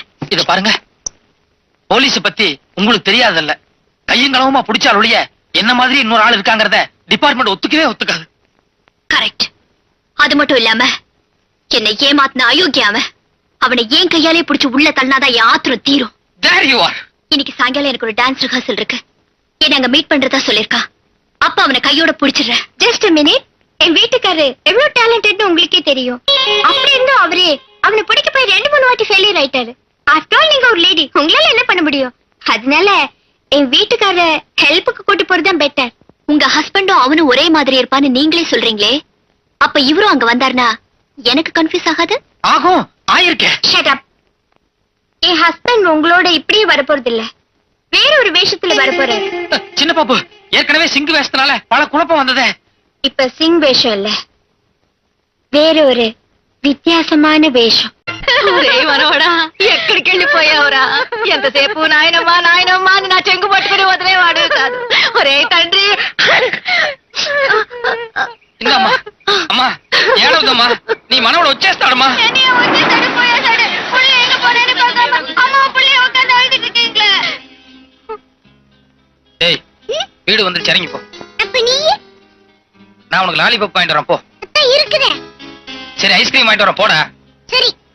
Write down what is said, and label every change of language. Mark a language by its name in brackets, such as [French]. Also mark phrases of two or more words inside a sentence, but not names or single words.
[Tamil] இத பாருங்க, போலீஸ் பத்தி உங்களுக்கு தெரியாதல்ல, கையங்களவுமா பிடிச்சால் ஒழிய என்ன மாதிரி இன்னொரு ஆள் இருக்காங்கறத டிபார்ட்மெண்ட் ஒத்துக்கவே ஒத்துக்காது. கரெக்ட். அது மட்டும் இல்லாம என்னை ஏமாத்தின அயோக்கியாவ அவனை ஏன் கையாலே பிடிச்சு உள்ள தள்ளினாதான் என் ஆத்திரம் தீரும். [English] There you are. [Tamil] இன்னைக்கு சாயங்காலம் எனக்கு ஒரு [English] dance rehearsal [Tamil] இருக்கு, என்ன அங்க மீட் பண்றதா சொல்லிருக்கா. அப்ப அவனை கையோட பிடிச்சிடுறேன். [English] just a minute. [Tamil] என் வீட்டுக்காரரு எவ்வளவு டேலண்டட்னு உங்களுக்கே தெரியும். அப்படி இருந்தும் அவரே அவனை பிடிக்க போய் 2-3 வாட்டி ஃபெயிலியர் ஆயிட்டாரு. [English] after all [Tamil] நீங்க ஒரு லேடி, உங்களால என்ன பண்ண முடியும்? அதனால என் வீட்டுக்காரர ஹெல்ப்புக்கு கூட்டி போறதுதான் பெட்டர். உங்க ஹஸ்பண்டும் அவனும் ஒரே மாதிரி இருப்பான்னு நீங்களே சொல்றீங்களே, அப்ப இவரும் அங்க வந்தாருனா எனக்கு கன்ஃபியூஸ் ஆகாது? ஆகும், ஆயிருக்கே. [English] shut up. [Tamil] என் ஹஸ்பண்ட் உங்களோட இப்படியே வரப்போறது இல்ல, வேற ஒரு வேஷத்துல வரப்போறாரு. சின்ன பாப்பு, ஏற்கனவே சிங்கு வேஷத்தினால பல குழப்பம் வந்ததே. இப்ப சிங் வேஷம் இல்ல, வேற ஒரு [Telugu] వ్యత్యాసమైన వేషం మనవడా ఎక్కడికి వెళ్ళిపోయావురా ఎంతసేపు నాయనమ్మా నాయనమ్మా అని నా చెంగు పట్టుకుని వదిలేవాడు కాదు. ఒరే తండ్రి, ఇందమ్మా అమ్మా ఏడవద్దమ్మా, నీ మనవడు వచ్చేస్తాడమ్మా. [Tamil] டேய் வீடு வந்துருச்சு, இறங்கி போ. அப்ப நீ நான் உனக்கு லாலிபப் வாங்கிட்டு வரேன் போ. அத்தான் இருக்குதே. சரி ஐஸ்கிரீம் வாங்கிட்டு வரேன் போடா. சரி.